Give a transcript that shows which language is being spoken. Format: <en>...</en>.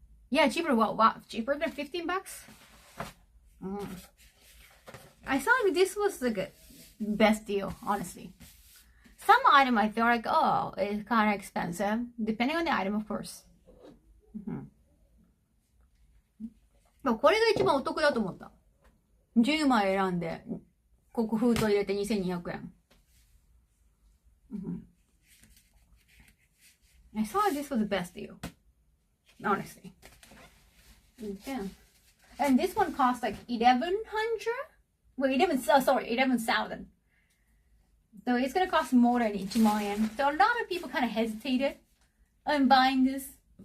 <en>Yeah, cheaper, what, cheaper than 15 bucks? I thought like this was like a best deal, honestly. Some item I feel like, oh, it's kind of expensive. Depending on the item, of course.</en> <ja>これが一番お得だと思った。10枚選んで、ここ封筒入れて2200円。</ja> <en>I thought this was the best deal. Honestly. Yeah. And this one cost like 1,100? Well, 11,000. So it's gonna cost more than 1,000,000 yen. So a lot of people kind of hesitated on buying this.</en>